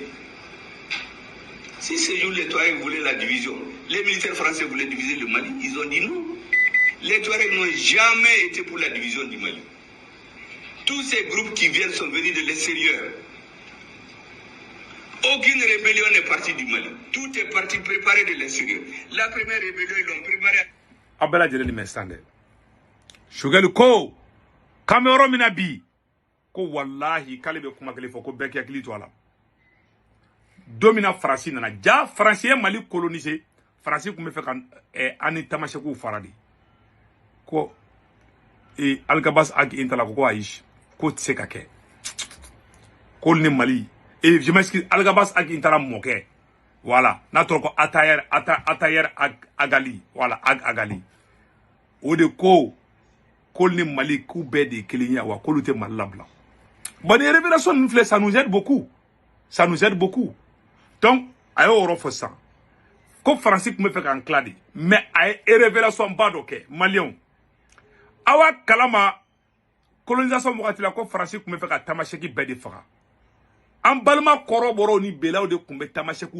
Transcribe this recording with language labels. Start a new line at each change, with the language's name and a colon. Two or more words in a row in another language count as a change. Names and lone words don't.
French: Si ce jour les Touaregs voulaient la division, les militaires français voulaient diviser le Mali, ils ont dit non. Les Touaregs n'ont jamais été pour la division du Mali. Tous ces groupes qui viennent sont venus de l'extérieur. Aucune rébellion n'est partie du Mali. Tout est parti préparé de l'extérieur. La première rébellion, ils l'ont préparée.
Bambara: Abela Djeleli Mestande. Sogɛli ko Cameroun mina bi ko wallahi k'ale bɛ kuma kelen fɔ ko bɛɛ k'i hakili to a la don min na Faransi nana ja Faransi ye Mali coloniser Faransi tun bɛ fɛ ka an ni Tamasekuw fara de ko Algabas ag Intala ko ayi ko tɛ se ka kɛ ko ni Mali
French: je m'excuse
Bambara: Algabas ag Intala mɔkɛ voilà n'a tɔgɔ ko Atayer Agali voilà Agali o de ko ni Mali k'u bɛɛ de kelen ye wa k'olu tɛ Mali labila
French: bon les révélations nous fait ça nous aide beaucoup
Bambara: donc a y'o yɔrɔ fɔ sisan ko Faransi tun bɛ fɛ k'an tila de mais a ye révélation ba dɔ kɛ Maliens awa kalama colonisation wagati la ko Faransi tun bɛ fɛ ka Tamaseki bɛɛ de faga an balima kɔrɔbɔrɔw ni belaw de tun bɛ Tamasekiw